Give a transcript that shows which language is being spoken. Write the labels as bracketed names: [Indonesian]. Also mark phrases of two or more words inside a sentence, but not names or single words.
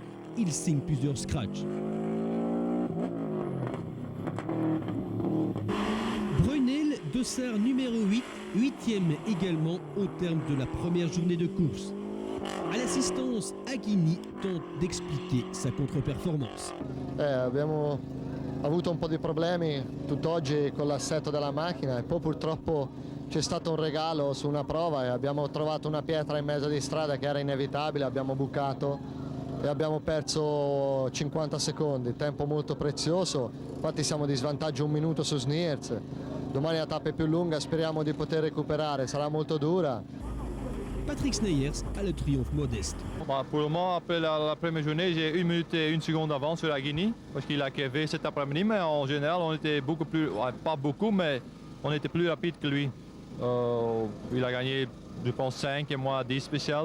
[French] Il signe plusieurs scratchs. Bruyneel, dossard numéro 8, 8e également au terme de la première journée de course. À l'assistance, Aghini tente d'expliquer sa contre-performance. [Italian] Abbiamo avuto un po' di problemi tutt'oggi con l'assetto della macchina e poi purtroppo c'è stato un regalo su una prova e abbiamo trovato una pietra in mezzo di strada che era inevitabile, abbiamo bucato e abbiamo perso 50 secondi, tempo molto prezioso, infatti siamo di svantaggio 1 minuto su Sneyers. Domani la tappa è più lunga, speriamo di poter recuperare, sarà molto dura. [French] Patrick Sneyers a le triomphe modeste. Pour le moment, après la première journée, j'ai 1 minute et 1 seconde d'avance sur Aghini parce qu'il a crevé cet après-midi, mais en général, on était beaucoup plus, pas beaucoup, mais on était plus rapide que lui. Il a gagné, je pense, 5 et moi 10 spéciales.